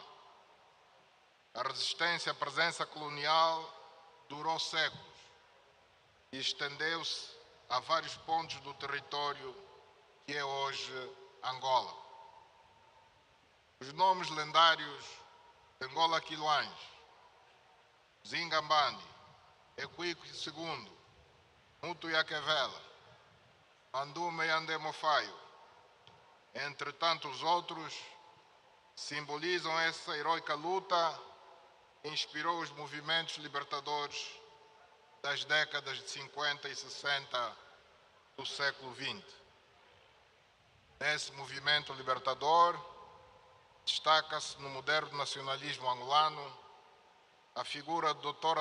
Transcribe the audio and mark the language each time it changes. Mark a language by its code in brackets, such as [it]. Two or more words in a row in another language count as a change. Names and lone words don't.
[pt] A resistência à presença colonial durou séculos e estendeu-se a vários pontos do território que é hoje Angola. Os nomes lendários de Ngola Quiloães, Zingambani, Equico II, Mutu Yaquevela, Mandume Yandemo Faio, entre tantos outros, simbolizam essa heroica luta que inspirou os movimentos libertadores das décadas de 50 e 60 do século XX. Nesse movimento libertador, destaca-se no moderno nacionalismo angolano a figura do Dr.